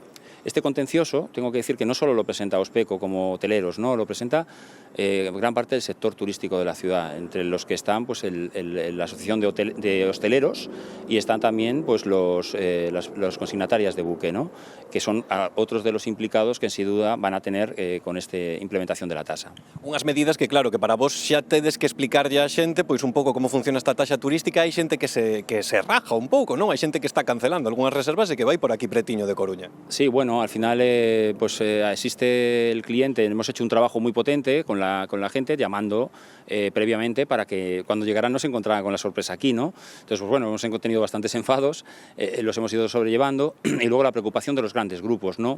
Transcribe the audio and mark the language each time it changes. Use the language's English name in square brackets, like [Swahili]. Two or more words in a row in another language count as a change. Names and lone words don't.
[Spanish] Este contencioso, tengo que decir que no solo lo presenta Ospeco como hoteleros, no, lo presenta gran parte del sector turístico de la ciudad, entre los que están pues la asociación de hosteleros y están también pues los consignatarias de buque, ¿no? Que son otros de los implicados que sin duda van a tener con esta implementación de la tasa. [Galician] Unhas medidas que claro, que para vos xa tedes que explicarlle a xente pois un pouco como funciona esta taxa turística. Hai xente que se raja un pouco, non? Hai xente que está cancelando algunhas reservas e que vai por aquí pretiño de Coruña. [Spanish] Sí, bueno, al final existe el cliente, hemos hecho un trabajo muy potente con la gente, llamando previamente para que cuando llegaran no se encontraran con la sorpresa aquí, ¿no? Entonces, pues bueno, hemos tenido bastantes enfados, los hemos ido sobrellevando, y luego la preocupación de los grandes grupos, ¿no?